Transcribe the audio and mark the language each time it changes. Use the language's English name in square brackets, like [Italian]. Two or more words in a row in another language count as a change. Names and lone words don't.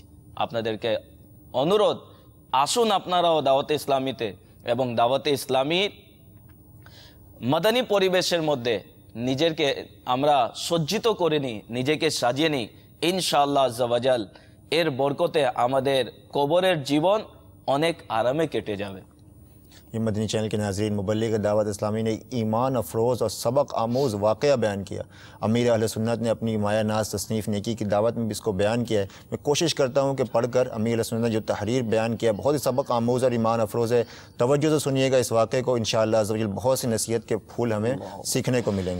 [Bangla] আপনাদেরকে অনুরোধ, আসুন আপনারাও দাওয়াতে ইসলামীতে এবং দাওয়াতে ইসলামীর মাদানী পরিবেশের মধ্যে নিজেকে আমরা সজ্জিত করে নিই, নিজেকে সাজিয়ে নিই। [Arabic] إن شاء الله عز وجل [Bangla] এর বরকতে আমাদের কবরের জীবন অনেক আরামে কেটে যাবে। [Urdu] یہ مدنی چینل کے ناظرین، مبلغ دعوت اسلامی نے ایک ایمان افروز اور سبق آموز واقعہ بیان کیا۔ امیر اہل سنت نے اپنی مایہ ناز تصنیف نیکی کی دعوت میں بھی اس کو بیان کیا ہے۔ میں کوشش کرتا ہوں کہ پڑھ کر امیر اہل سنت نے جو تحریر بیان کیا بہت ہی سبق آموز اور ایمان افروز ہے۔ توجہ سے سنیے گا اس واقعے کو، [Arabic] انشاءاللہ عز و جل [Urdu] بہت سی نصیحت کے پھول ہمیں سیکھنے کو ملیں گے۔